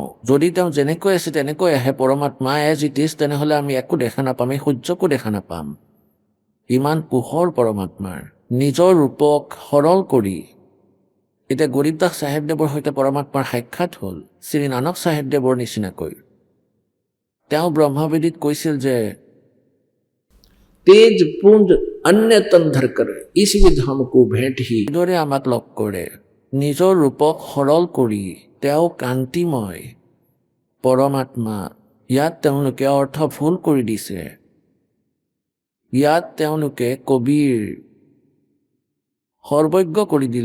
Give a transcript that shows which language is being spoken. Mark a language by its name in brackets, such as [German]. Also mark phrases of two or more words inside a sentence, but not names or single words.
[Assamese] যদি তেওঁ যেনেকৈ আছে তেনেকৈ আহে পৰমাত্মা [English] as it is, [Assamese] তেনেহ'লে আমি একো দেখা নাপাম, এই সূৰ্যকো দেখা নাপাম। ইমান পোহৰ পৰমাত্মাৰ, নিজৰ ৰূপক সৰল কৰি। এতিয়া গৰীবদাস চাহেবদেৱৰ সৈতে পৰমাত্মাৰ সাক্ষাৎ হ'ল, শ্ৰী নানক চাহেবদেৱৰ নিচিনাকৈ। তেওঁ ব্ৰহ্মবেদীত কৈছিল যে [Hindi] तेज पुंज अन्य तन धर कर इसी धाम को भेंट ही। [Assamese] এইদৰে আমাক লগ কৰে, নিজৰ ৰূপক সৰল কৰি। তেওঁ কান্তিময় পৰমাত্মা। ইয়াত তেওঁলোকে অৰ্থ ভুল কৰি দিছে। ইয়াত তেওঁলোকে কবীৰ সৰ্বজ্ঞ কৰি দিলে।